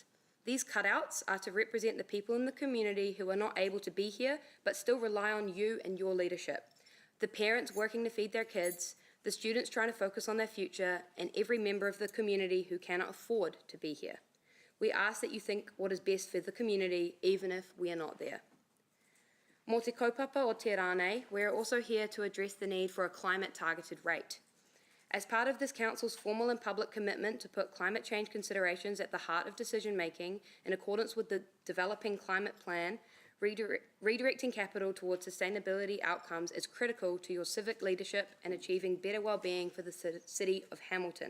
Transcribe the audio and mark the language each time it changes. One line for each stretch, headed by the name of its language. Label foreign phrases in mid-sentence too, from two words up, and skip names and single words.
English: These cutouts are to represent the people in the community who are not able to be here but still rely on you and your leadership. The parents working to feed their kids, the students trying to focus on their future, and every member of the community who cannot afford to be here. We ask that you think what is best for the community, even if we are not there.
Māori: Mō te kaupapa o te rānei,
English: we are also here to address the need for a climate-targeted rate. As part of this Council's formal and public commitment to put climate change considerations at the heart of decision-making in accordance with the Developing Climate Plan, redirecting capital towards sustainability outcomes is critical to your civic leadership and achieving better well-being for the City of Hamilton.